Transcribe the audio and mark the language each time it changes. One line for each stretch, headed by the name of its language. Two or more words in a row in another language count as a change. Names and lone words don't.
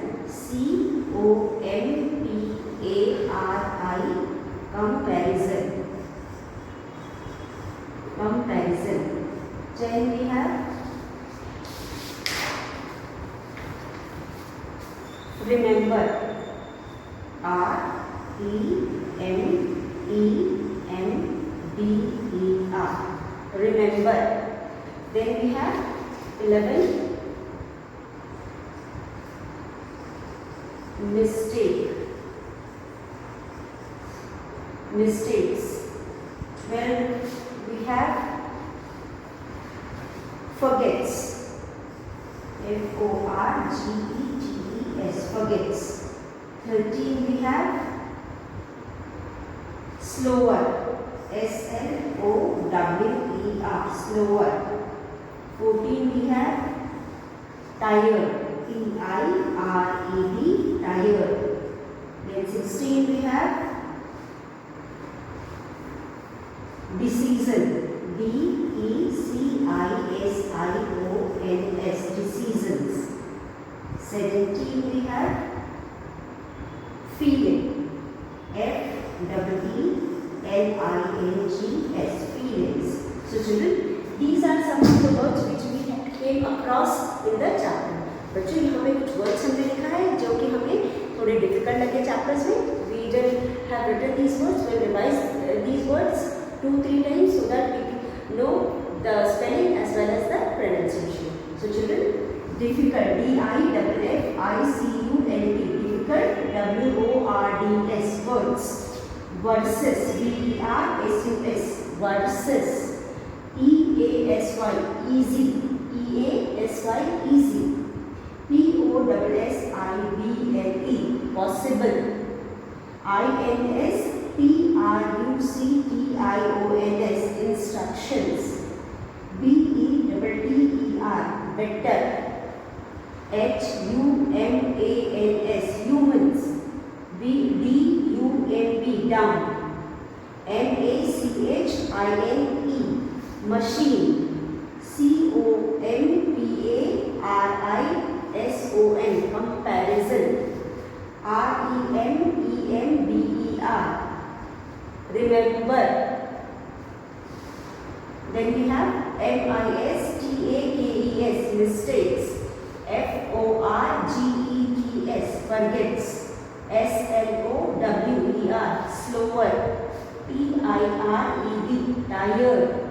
English: C-O-M-P-A-R-I, comparison. Comparison. 10 we have remember. R-E-M-E-M-B-E-R, remember. Then we have 11 mistake. Mistakes. 12 we have forgets. F-O-R-G-E-T-E-S, forgets. 13 we have slower. S-L-O-W-E-R, slower. 14 we have tired. T-I-R-E-D, tired. Then 16 we have decision. D-E-C-I-S-I-O-N-S, decisions. 17 we have feeling. F-E-E-L-I-N-G-S, feelings. So children, these are some of the words which we came across in the chapter.
Hindi: बच्चों यहाँ पे कुछ वर्ड्स हमने लिखा है जो कि हमें थोड़े डिफिकल्ट लगे चैप्टर्स में.
English: We will have written these words. We'll revise these words 2-3 times so that we know the spelling as well as the pronunciation. So children, difficult. D-I-F-F-I-C-U-L-T, difficult. W-O-R-D-S, words. Versus. V-E-R-S-U-S, versus. E-A-S-Y, easy. E-A-S-Y, easy. P-O-S-S-I-B-L-E, possible. I-N-S-T-R-U-C-T-I-O-N-S, instructions. B-E-T-T-E-R, better. H-U-M-A-N-S, humans. B-D-U-M-B, dumb. M-A-C-H-I-N-E, machine. C-O-M-P-A-R-I-S-O-N, comparison. R-E-M-E-M-B-E-R, remember. Then we have mistakes, mistakes. forgets, forgets. slower, slower. tired, tired.